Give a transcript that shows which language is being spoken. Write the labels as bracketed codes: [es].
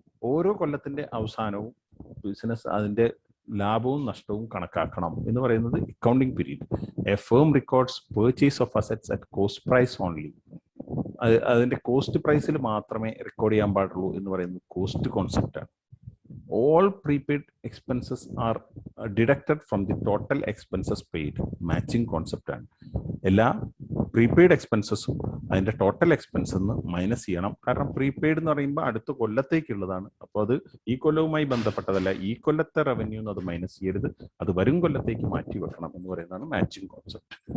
[ml] ഓരോ കൊല്ലത്തിന്റെ അവസാനവും ബിസിനസ് അതിന്റെ ലാഭവും നഷ്ടവും കണക്കാക്കണം എന്ന് പറയുന്നത് accounting period. [en] A firm records purchase of assets at cost price only. [ml] അതിന്റെ കോസ്റ്റ് പ്രൈസിൽ മാത്രമേ റെക്കോർഡ് ചെയ്യാൻ പാടുള്ളൂ എന്ന് പറയുന്നത് cost കോൺസെപ്റ്റാണ്. [en] All prepaid expenses are deducted from the total expenses paid. [ml] Matching concept ആണ്. എല്ലാ പ്രീപെയ്ഡ് എക്സ്പെൻസസും അതിന്റെ ടോട്ടൽ എക്സ്പെൻസ് നിന്ന് മൈനസ് ചെയ്യണം. കാരണം പ്രീപെയ്ഡ് എന്ന് പറയുമ്പോൾ അടുത്ത കൊല്ലത്തേക്കുള്ളതാണ്. അപ്പോൾ അത് ഈ കൊല്ലവുമായി ബന്ധപ്പെട്ടതല്ല. ഈ കൊല്ലത്തെ റവന്യൂ അത് മൈനസ് ചെയ്യരുത്, അത് വരും കൊല്ലത്തേക്ക് മാറ്റി വെക്കണം എന്ന് പറയുന്നതാണ് മാച്ചിങ് കോൺസെപ്റ്റ്.